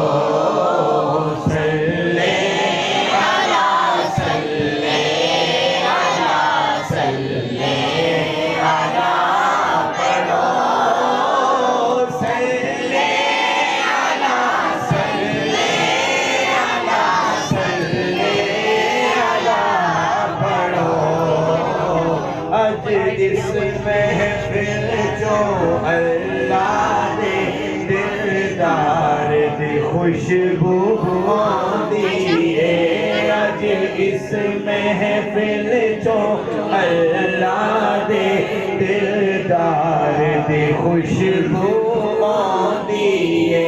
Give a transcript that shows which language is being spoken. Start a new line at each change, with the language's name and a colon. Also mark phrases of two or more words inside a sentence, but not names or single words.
Arabic: صل على صل على صل على پڑھو صل على صل على صل على پڑھو.
Punjabi: اج اس محفل جو اللہ دے دلدار دی خوشبو آندی اے. اج اس محفل جو اللہ دے دلدار دی خوشبو آندی اے.